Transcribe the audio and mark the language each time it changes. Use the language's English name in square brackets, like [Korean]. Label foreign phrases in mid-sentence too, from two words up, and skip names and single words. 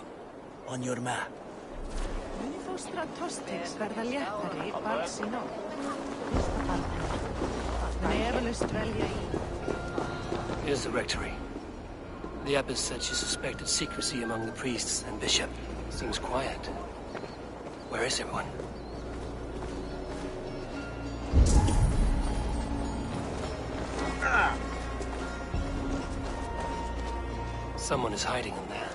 [English] On your map. [Icelandic] verða léttari barns í nótt. Fyrsta barnið. Mun efalaust velja í. [English] Here's the rectory. The abbess said she suspected secrecy among the priests and bishop. Seems quiet. Where is everyone? Someone is hiding in there.